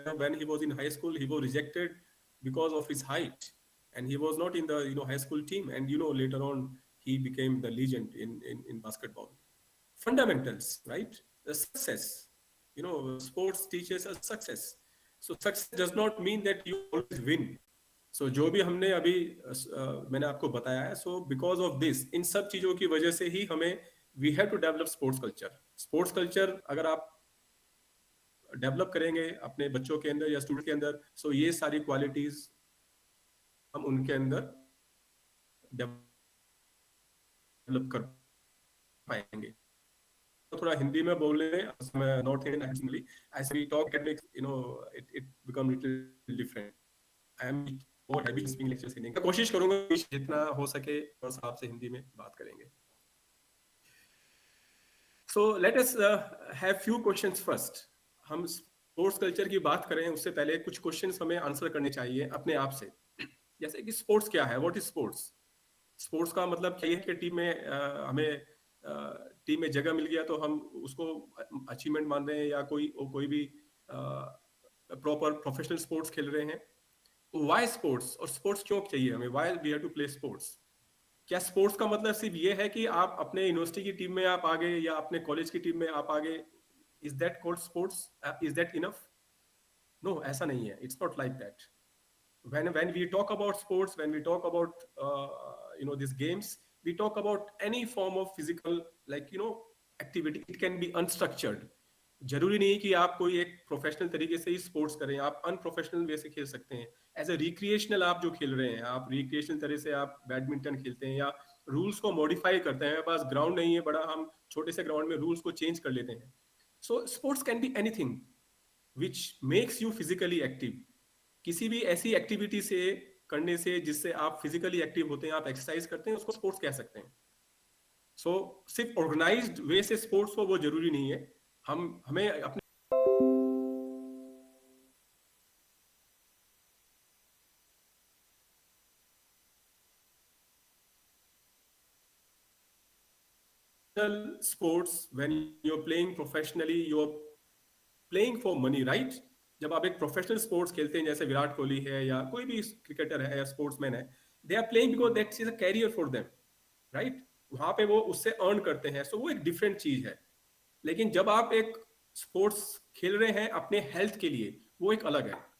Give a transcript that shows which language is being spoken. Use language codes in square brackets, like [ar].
[en] When he was in high school, he was rejected because of his height, and he was not in the high school team. And later on, he became the legend in basketball. Fundamentals, right? The success. Sports teaches us success. So success does not mean that you always win. [hi] सो जो भी हमने अभी मैंने आपको बताया है, so [en] because of this, [hi] इन सब चीज़ों की वजह से ही हमें [en] We have to develop sports culture. [hi] Sports culture अगर आप डेवलप करेंगे अपने बच्चों के अंदर या स्टूडेंट के अंदर, सो ये सारी क्वालिटीज हम उनके अंदर डेवलप कर पाएंगे. तो थोड़ा हिंदी में बोलने में north Indian actually [en] As we talk academics, it become little different. I am more happy speaking lectures in English. [hi] कोशिश करूंगा जितना हो सके बस आपसे हिंदी में बात करेंगे. [en] So let us have few questions first. [hi] हम स्पोर्ट्स कल्चर की बात करें उससे पहले कुछ क्वेश्चंस हमें आंसर करने चाहिए अपने आप से. जैसे कि स्पोर्ट्स क्या है, [en] What is sports? [hi] स्पोर्ट्स का मतलब क्या है कि टीम में हमें टीम में जगह मिल गया तो हम उसको अचीवमेंट मान रहे हैं, या कोई भी प्रॉपर प्रोफेशनल स्पोर्ट्स खेल रहे हैं. वाई स्पोर्ट्स, और स्पोर्ट्स क्यों चाहिए हमें? [en] Why we have to play sports? [hi] क्या स्पोर्ट्स का मतलब सिर्फ ये है कि आप अपने यूनिवर्सिटी की टीम में आप आगे या अपने कॉलेज की टीम में आप आगे? [en] Is that called sports? Is that enough? [hi] No, ऐसा नहीं है. [en] It's not like that. When we talk about sports, when we talk about these games, we talk about any form of physical, like activity. It can be unstructured. [hi] जरूरी नहीं कि आप कोई एक professional तरीके से ही स्पोर्ट्स करें, आप अनप्रोफेशनल वे से खेल सकते हैं. एज ए रिक्रिएशनल आप जो खेल रहे हैं, आप रिक्रिएशनल तरह से आप बैडमिंटन खेलते हैं या रूल्स को मॉडिफाई करते हैं. हमारे पास ग्राउंड नहीं है बड़ा, हम छोटे से ग्राउंड में रूल्स को चेंज कर लेते हैं. [en] So sports can be anything which makes you physically active. [hi] किसी भी ऐसी एक्टिविटी से करने से जिससे आप फिजिकली एक्टिव होते हैं, आप एक्सरसाइज करते हैं, उसको स्पोर्ट्स कह सकते हैं. सो सिर्फ ऑर्गेनाइज्ड वे से स्पोर्ट्स हो वो जरूरी नहीं है. हमें अपने [en] sports, when you're playing professionally, you're playing for money, right? [hi] जब आप एक प्रोफेशनल स्पोर्ट्स खेलते हैं, जैसे विराट कोहली है या कोई भी क्रिकेटर है या स्पोर्ट्समैन है, [en] they are playing because that is a career for them, [hi] right? वहां पे वो उससे अर्न करते हैं. सो वो एक डिफरेंट चीज है. लेकिन जब आप एक स्पोर्ट्स खेल रहे हैं अपने हेल्थ के लिए, वो एक अलग है.